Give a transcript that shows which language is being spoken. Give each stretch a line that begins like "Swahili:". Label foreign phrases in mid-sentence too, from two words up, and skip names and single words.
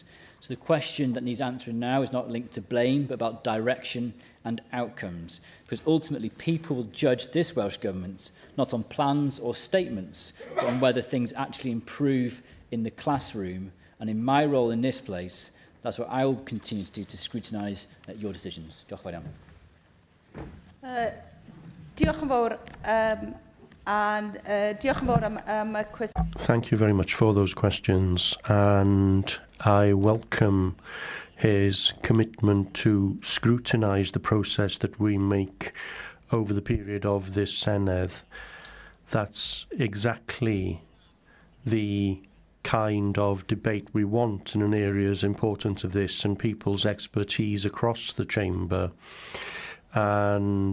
English: So the question that needs answering now is not linked to blame, but about direction and outcomes. Because ultimately, people will judge this Welsh Government not on plans or statements, but on whether things actually improve in the classroom. And in my role in this place, that's what I will continue to do, to scrutinise your decisions.
Welsh: Diolch yn fawr. Diolch yn fawr. Diolch yn fawr am y cwestiwn.
English: Thank you very much for those questions, and I welcome his commitment to scrutinise the process that we make over the period of this Senedd. That's exactly the kind of debate we want in an area as important as this, and people's expertise across the chamber.